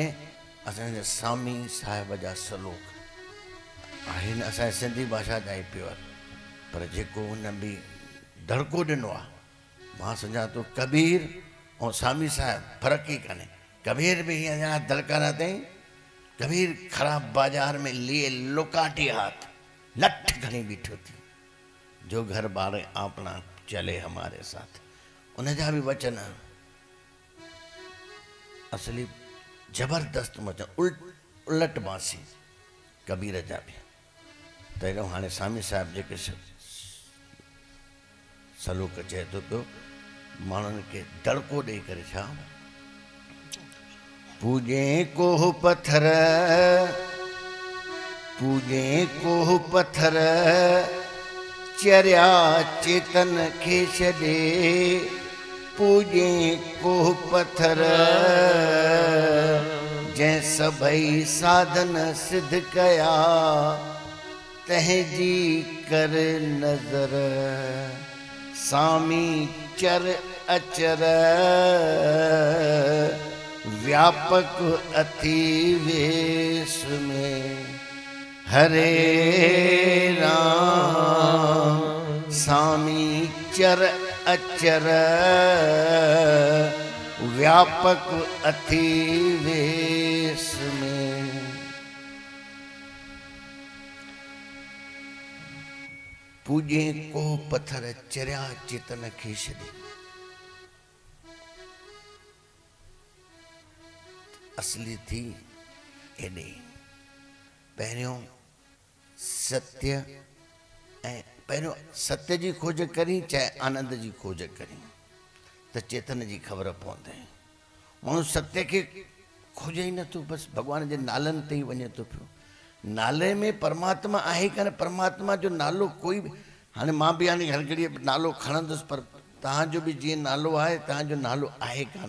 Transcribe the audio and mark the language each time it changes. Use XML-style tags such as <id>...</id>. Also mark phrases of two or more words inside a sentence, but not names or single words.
<sd>असांजे स्वामी साहिब जा सलोक आहिनि असांजे सिंधी भाषा जा ई प्योर, पर जेको हुन बि धड़को ॾिनो आहे, मां सम्झां थो कबीर ऐं स्वामी साहिब फ़र्क़ु ई कान्हे। कबीर बि हीअं धड़काना अथई,</sd> <hi>कबीर ख़राब बाज़ार में लिए लुकाटी हाथ</hi> <sd>लठ खणी बीठो थी,</sd> <hi>जो घर बार आपना चले हमारे साथ।</hi> <sd>उनजा बि वचन असली ज़बरदस्त वचन, उलट बांसी कबीर जा बि। त हेॾो हाणे स्वामी साहिब जेके सलोक चए थो पियो, माण्हुनि खे दड़को ॾेई करे छा पूॼे कोह पत्थर चरिया चेतन खे छॾे, पूॼे कोह पत्थर जंहिं सभई साधन सिद्ध कया, तंहिंजी कर नज़र स्वामी चर अचर, व्यापक अथी वेश में हरे राम। स्वामी चर अचर व्यापक अथी वेश में। पूॼे को पत्थर चरिया चेतन खे छॾे। असली थी हेॾे पहिरियों सत्य जी खोज करी, चाहे आनंद जी खोज करी। त चेतन जी ख़बर पवंदे। माण्हू सत्य खे खोजे ई नथो, बसि भॻवान जे नालनि ते ई वञे थो पियो। नाले में परमात्मा आहे कान, परमात्मा जो नालो कोई बि, हाणे मां बि हाणे हर घड़ीअ नालो खणंदुसि, पर तव्हांजो बि जीअं नालो आहे, तव्हांजो नालो आहे कान।</sd>